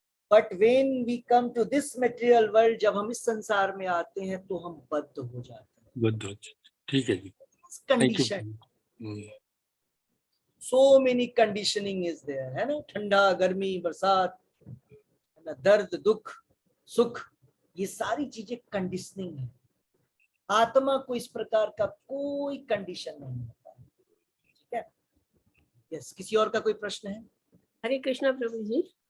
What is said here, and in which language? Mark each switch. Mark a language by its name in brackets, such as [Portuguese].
[English] But when we come to this material world, [Hindi] जब हम इस संसार में आते हैं तो हम बद्ध हो जाते हैं. बद्ध, ठीक है जी. [English] Condition. So many conditioning is there, [Hindi] है ना? ठंडा, गर्मी, बरसात, दर्द, दुख, सुख, ये सारी चीजें कंडीशनिंग है. आत्मा को इस प्रकार का कोई कंडीशन नहीं होता है. ठीक है? यस, किसी और का कोई प्रश्न है? हरे कृष्णा प्रभु जी.